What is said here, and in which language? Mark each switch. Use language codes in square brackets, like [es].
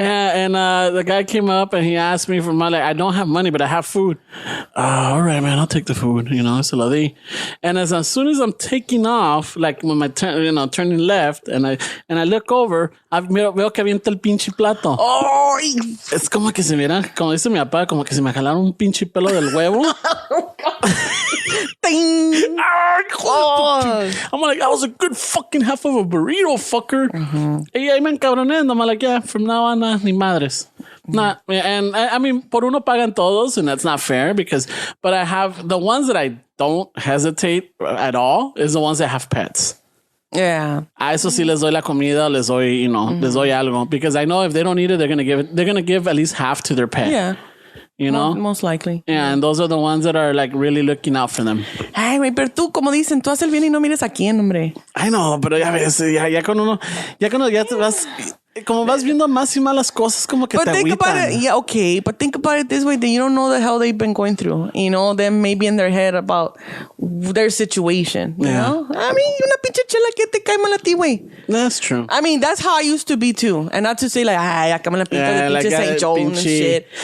[en] Yeah, and the guy came up and he asked me for money. Like, I don't have money, but I have food. All right, man, I'll take the food. Se lo di. And as soon as I'm taking off, like when my turning left, and I look over, veo que avienta el pinche plato. Oh, [es] es como que se mira, como dice mi papá, como que se me jalaron un pinche pelo del huevo. Ding. [en] I'm like, that was a good fucking half of a burrito, fucker. Mm-hmm. Y ahí me encabroné. I'm like, yeah, from now on, ni madres. Nah, and I mean, por uno pagan todos, and that's not fair but I have the ones that I don't hesitate at all is the ones that have pets. Yeah. A eso sí les doy la comida, les doy, les doy algo, because I know if they don't eat it, they're gonna give at least half to their pet. Yeah. Most likely. Yeah, and those are the ones that are like really looking out for them. [es] Ay, güey, pero tú, como dicen, tú haces el bien y no mires a quién, hombre. I know, pero ya ves, ya cuando ya te vas, como vas viendo más y más las cosas, como que te agüitan. [en] Yeah, okay, but think about it this way, that you don't know the hell they've been going through. Them maybe in their head about their situation, you know? [es] I mean, una pinche chela que te cae mal a ti, güey. [en] That's true. I mean, that's how I used to be too. And not to say like, ay, acá me la pinta de pinche St. Joan and shit.